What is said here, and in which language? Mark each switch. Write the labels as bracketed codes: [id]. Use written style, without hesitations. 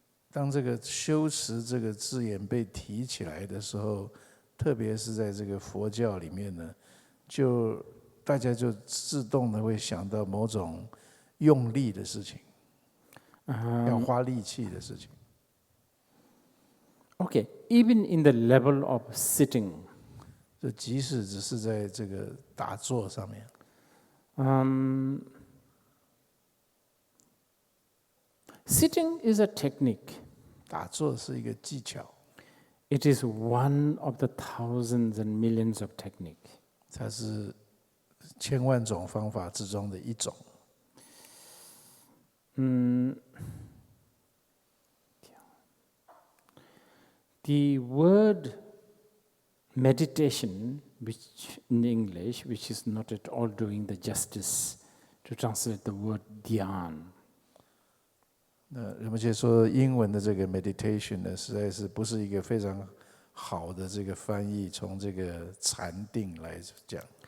[zh] 当这个修持这个字眼被提起来的时候，特别是在这个佛教里面呢，大家就自动的会想到某种用力的事情，要花力气的事情。 [en] Okay, even in the level of sitting. [zh] 就即使只是在这个打坐上面。 [en] Sitting is a technique. [zh] 打坐是一个技巧。 [en] It is one of the thousands and millions of techniques. [zh] 它是千万种方法之中的一种。 [en] The word meditation, which in English, which is not at all doing the justice to translate the word dhyan. [zh] 那人们就说英文的这个 meditation 呢，实在是不是一个非常好的这个翻译，从这个禅定来讲。